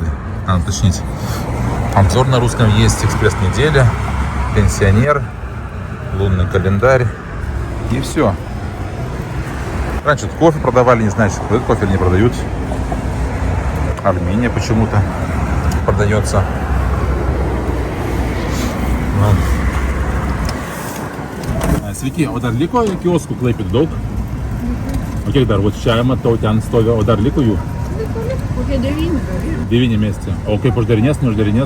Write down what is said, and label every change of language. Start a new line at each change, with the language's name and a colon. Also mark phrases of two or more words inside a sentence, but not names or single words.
Russian: Надо уточнить. Обзор на русском есть. Экспресс-неделя, пенсионер, лунный календарь. И все. Раньше тут кофе продавали, не знаю, что продают кофе или не продают. Армения почему-то продается.
Lithuanian: Sveiki, o dar liko kioskų Klaipėdoje daug? O kiek dar, čia matau, ten stovi, o dar liko jų? Kokie 9. 9 mieste. O kaip uždarinės, neuždarinės?